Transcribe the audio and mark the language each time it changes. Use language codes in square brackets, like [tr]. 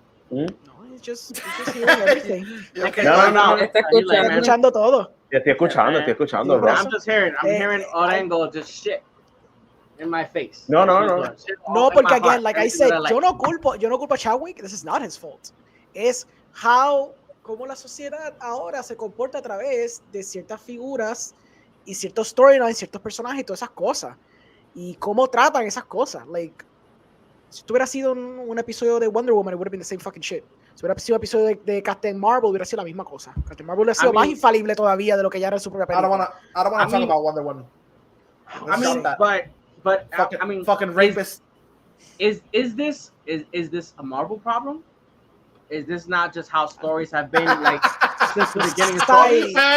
[en] No, it's just hearing everything. Okay. No. [es] Está escuchando todo. Estoy escuchando, bro. [en] I'm hearing Orengo just shit in my face. No. [es] No, porque [en] again, like I said, [es] yo no culpo a Chadwick. [en] This is not his fault. [es] Es cómo la sociedad ahora se comporta a través de ciertas figuras y ciertos storylines, ciertos personajes y todas esas cosas. Y cómo tratan esas cosas. Like, si esto hubiera sido un episodio de Wonder Woman, [en] it would have been the same fucking shit. [es] Si hubiera sido un episodio de Captain Marvel, hubiera sido la misma cosa. Captain Marvel hubiera sido más infalible todavía de lo que ya era en su propia película. [en] I don't wanna talk about Wonder Woman. Fucking rapist. Is this a Marvel problem? Is this not just how stories have been like since the beginning of stories?